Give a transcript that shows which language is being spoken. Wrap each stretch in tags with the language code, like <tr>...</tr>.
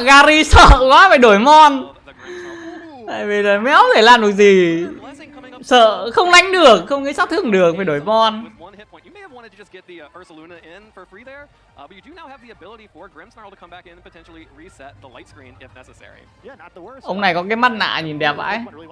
<vi>Gary sợ quá phải đổi mon. Tại vì là méo thể làm được gì. Sợ không đánh được, không cái sát thương được, phải đổi mon.</vi> <en>Wanted to just get the Ursaluna in for free there, but you do now have the ability for Grimmsnarl to come back in and potentially reset the light screen if necessary.</en> <vi>Ông này có cái mắt nạ nhìn đẹp vãi.</vi>